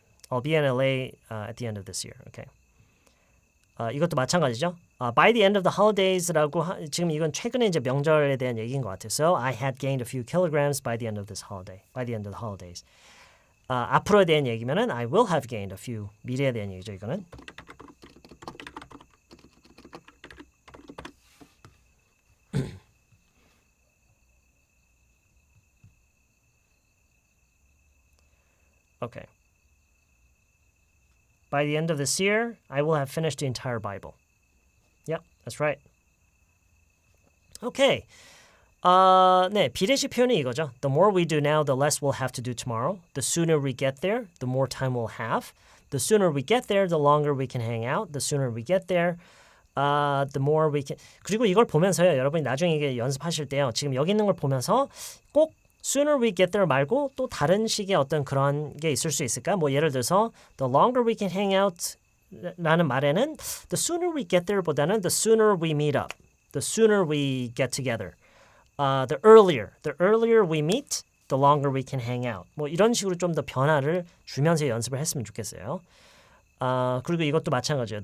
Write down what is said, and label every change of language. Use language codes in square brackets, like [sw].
[en] I'll be in LA at the end of this year. Okay. [ko] 이것도 마찬가지죠. By the end of the holidays라고 지금 이건 최근에 이제 명절에 대한 얘기인 것 같아요. [en] So I had gained a few kilograms by the end of this holiday. By the end of the holidays. [ko] 앞으로에 대한 얘기면은 [en] I will have gained a few. [ko] 미래에 대한 얘기죠. 이거는. [en] Okay. By the end of this year, I will have finished the entire Bible. Yep, that's right. Okay. [ko] 네, 비례식 표현이 이거죠. [en] The more we do now, the less we'll have to do tomorrow. The sooner we get there, the more time we'll have. The sooner we get there, the longer we can hang out. The sooner we get there, the more we can. [ko] 그리고 이걸 보면서요, 여러분이 나중에 이게 연습하실 때요, 지금 여기 있는 걸 보면서 꼭 [en] sooner we get there [ko] 말고 또 다른 식의 어떤 그런 게 있을 수 있을까? 뭐 예를 들어서 [en] the longer we can hang out [ko] 라는 말에는 [en] the sooner we get there [ko] 보다는 [en] the sooner we meet up, the sooner we get together, the earlier we meet, the longer we can hang out. [ko] 뭐 이런 식으로 좀 더 변화를 주면서 연습을 했으면 좋겠어요. 그리고 이것도 마찬가지예요.